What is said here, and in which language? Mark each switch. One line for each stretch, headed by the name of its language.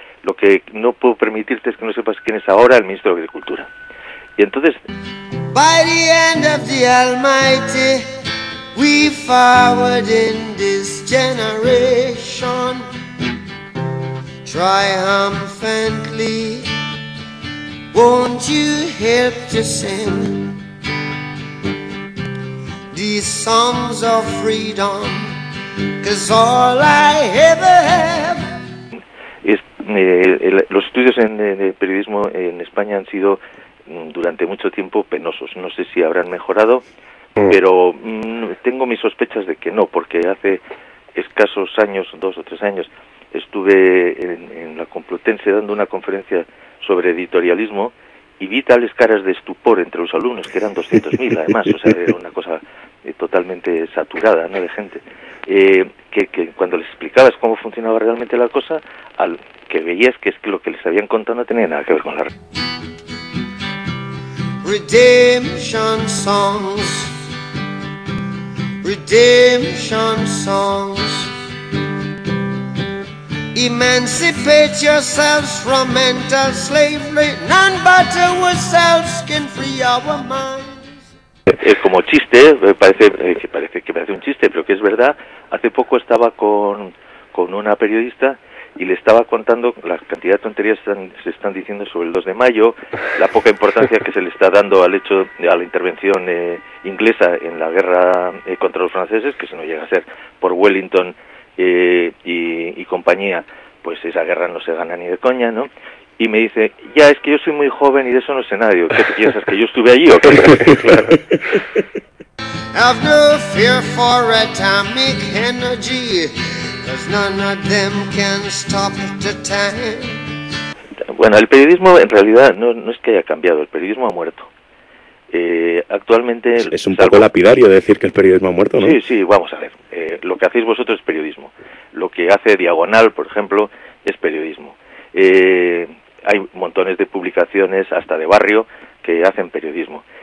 Spanish: Lo que no puedo permitirte es que no sepas quién es ahora el ministro de Agricultura. Y entonces,
English: by the end of the Almighty, we forward in this generation, triumphantly, won't you help to sing these songs of freedom, 'cause all I ever have.
Spanish: Los estudios de periodismo en España han sido durante mucho tiempo penosos. No sé si habrán mejorado, pero tengo mis sospechas de que no, porque hace escasos años, 2 o 3 años, estuve en la Complutense dando una conferencia sobre editorialismo y vi tales caras de estupor entre los alumnos, que eran 200.000 además, o sea, era una cosa totalmente saturada, ¿no?, de gente, que cuando les explicabas cómo funcionaba realmente la cosa, al que veías que es que lo que les habían contado no tenía nada que ver con la realidad.
English: Redemption songs, redemption songs. Emancipate yourselves from mental slavery. None but ourselves can free our minds.
Spanish: Es como chiste, parece un chiste, pero que es verdad. Hace poco estaba con una periodista y le estaba contando la cantidad de tonterías que se están diciendo sobre el 2 de mayo, la poca importancia que se le está dando al hecho de a la intervención inglesa en la guerra contra los franceses, que si no llega a ser por Wellington y compañía, pues esa guerra no se gana ni de coña, ¿no? Y me dice, ya, es que yo soy muy joven y de eso no sé nada. Digo, ¿qué te piensas, que yo estuve allí o qué?
English: Have no fear for atomic energy, 'cause none of them can stop the time.
Spanish: Bueno, el periodismo en realidad no es que haya cambiado, el periodismo ha muerto. Actualmente es un poco lapidario decir que el periodismo ha muerto, ¿no? Sí, vamos a ver. Lo que hacéis vosotros es periodismo. Lo que hace Diagonal, por ejemplo, es periodismo. Hay montones de publicaciones, hasta de barrio, que hacen periodismo.